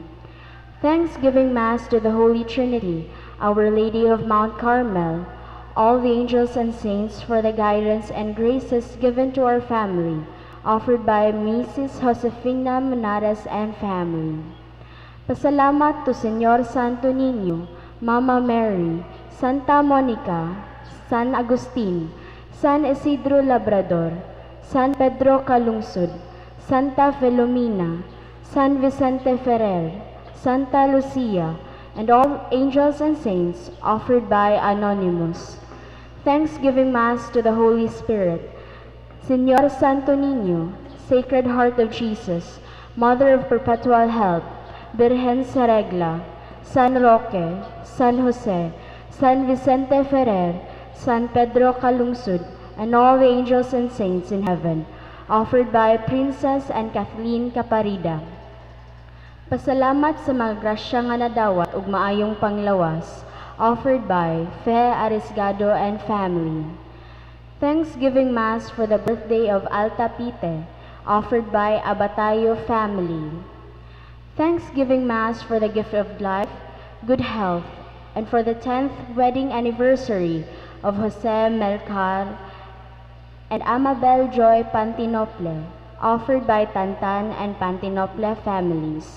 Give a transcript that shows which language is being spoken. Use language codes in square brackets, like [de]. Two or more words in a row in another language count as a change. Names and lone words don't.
[en] Thanksgiving Mass to the Holy Trinity, Our Lady of Mount Carmel, all the angels and saints, for the guidance and graces given to our family, offered by Mrs. Josefina Monares and family. Pasalamat to Señor Santo Niño, Mama Mary, Santa Monica, San Agustin, San Isidro Labrador, San Pedro Calungsod, Santa Filomena, San Vicente Ferrer, Santa Lucia, and all angels and saints, offered by Anonymous. Thanksgiving Mass to the Holy Spirit, Señor Santo Niño, Sacred Heart of Jesus, Mother of Perpetual Help, Virgen sa Regla, San Roque, San Jose, San Vicente Ferrer, San Pedro Calungsod, and all the angels and saints in heaven, offered by Princess and Kathleen Caparida. [ceb] Pasalamat sa mga grasya nga nadawat ug maayong panglawas, [en] offered by Fe Arisgado and family. Thanksgiving Mass for the birthday of Alta Pite, offered by Abatayo family. Thanksgiving Mass for the gift of life, good health, and for the 10th wedding anniversary of Jose Melcar and Amabel Joy Pantinople, offered by Tantan and Pantinople families.